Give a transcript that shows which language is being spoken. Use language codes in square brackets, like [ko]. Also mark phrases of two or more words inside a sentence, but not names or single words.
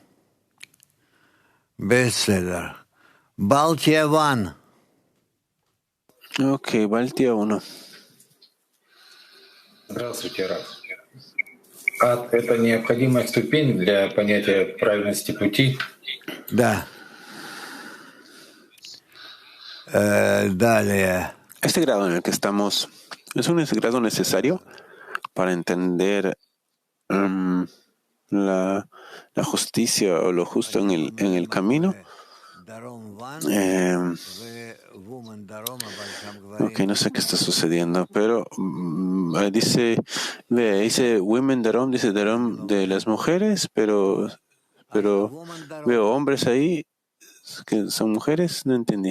[he] בסדר. בלטיה 1. [es] Ok, Baltia 1. [ru] Здравствуйте, Раф. Это необходимая ступень для понятия правильности пути? Да. Далее. [es] Este grado en el que estamos es un grado necesario para entender la justicia o lo justo en el camino. Ok, no sé qué está sucediendo, pero dice Women Darom, dice Darom de las mujeres, pero veo hombres ahí que son mujeres, no entendí.